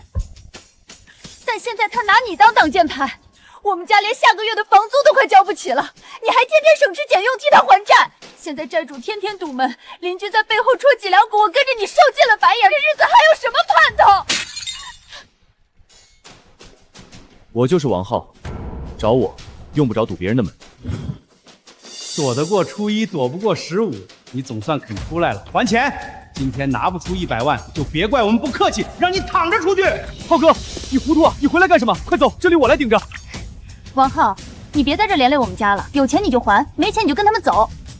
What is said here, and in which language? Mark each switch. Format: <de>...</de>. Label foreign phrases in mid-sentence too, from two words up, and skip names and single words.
<zh>但現在他拿你當擋箭牌，我們家連下個月的房租都快交不起了，你還天天省吃儉用替他還債。現在債主天天堵門，鄰居在背後戳脊梁骨，我跟着你受盡了白眼，這日子還有什麼盼头？我就是王浩，找我用不着堵別人的門。躲得過初一，躲不過15，你總算肯出來了，還錢！今天拿不出100萬，就別怪我們不客氣，讓你躺着出去。浩哥，你糊塗啊！你回來幹什麼？快走，這裡我來頂着。王浩，你別在這連累我們家了，有錢你就還，沒錢你就跟他們走。</zh>